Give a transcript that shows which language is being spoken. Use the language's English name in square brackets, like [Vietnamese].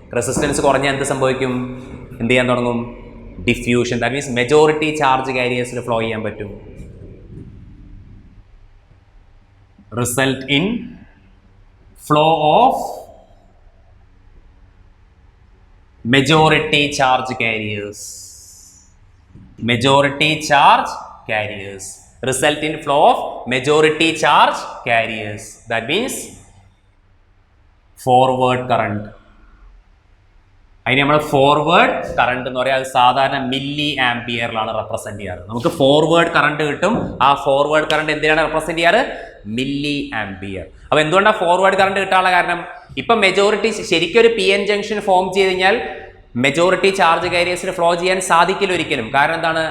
[Malayalam] Resistance കുറഞ്ഞാൽ എന്ത് സംഭവിക്കും? എന്ത് ചെയ്യാൻ തുടങ്ങും? Diffusion. [English] that means [Malayalam] majority charge കാരിയേഴ്സിൽ flow ചെയ്യാൻ പറ്റും. [English] Result in flow of majority charge carriers. Majority charge carriers result in flow of majority charge carriers. That means forward current. [Malayalam] അതിന് നമ്മൾ ഫോർവേഡ് കറണ്ട് എന്ന് പറയാം. അത് സാധാരണ മില്ലി ആംപിയറിലാണ് റെപ്രസെന്റ് ചെയ്യാറ്. നമുക്ക് ഫോർവേഡ് കറണ്ട് കിട്ടും. ആ ഫോർവേഡ് കറണ്ട് എന്തിനാണ് റെപ്രസെന്റ് ചെയ്യാറ്? Milli ampere. അപ്പൊ എന്തുകൊണ്ടാണ് ഫോർവേഡ് കറണ്ട് കിട്ടാനുള്ള കാരണം? ഇപ്പൊ മെജോറിറ്റി ശരിക്കും ഒരു പി എൻ ജംഗ്ഷൻ ഫോം ചെയ്ത് കഴിഞ്ഞാൽ മെജോറിറ്റി ചാർജ് കാരിയേഴ്സിന് ഫ്ലോ ചെയ്യാൻ സാധിക്കില്ല ഒരിക്കലും. കാരണം എന്താണ്?